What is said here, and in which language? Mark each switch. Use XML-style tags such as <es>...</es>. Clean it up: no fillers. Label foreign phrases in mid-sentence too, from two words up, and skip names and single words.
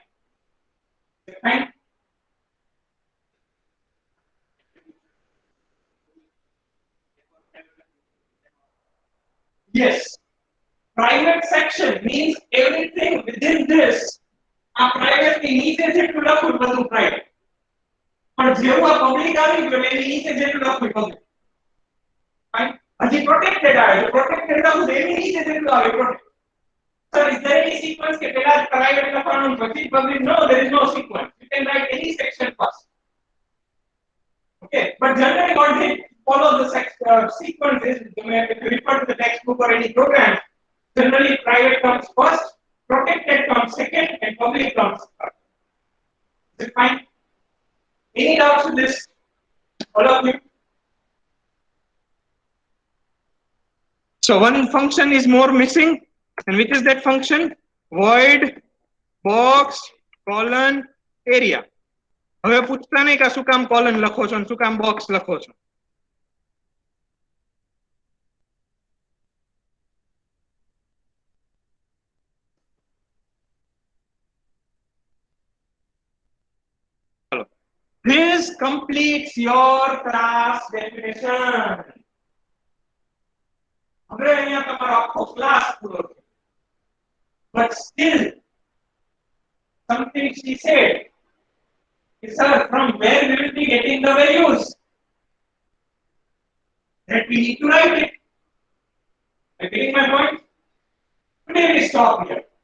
<en>Fine. Yes. Private section means everything within this.</en> <gu>A private ની નીચે જેટલું લખું બધું private. પણ જેવું આ public આવી ગયું એની નીચે જેટલું લખું public. Fine. હજી protected આવે છે. Protected લખું એની નીચે જેટલું આવે protected.</gu> <en>Sir, is there any sequence</en> <gu>કે પહેલા private લખવાનું પછી public?</gu> <en>No, there is no sequence. You can write any section first. Okay, but generally what they follow the sequence is, if you refer to the textbook or any program, generally private comes first, protected comes second, and public comes third. Is it fine? Any doubts with this? All of you? So one function is more missing, and which is that function? Void box colon area.</en> <gu>હવે પૂછતા નહીં કે શું કામ કોલન લખો છો શું કામ બોક્સ લખો છો?</gu> <en>This completes your class definition.</en> <gu>હવે અહીંયા તમારો આખો ક્લાસ પૂરો થયો.</gu> <en>But still something she said, sir, from where we will be getting the values? That we need to write it. Are you getting my point? Today we stop here.</en>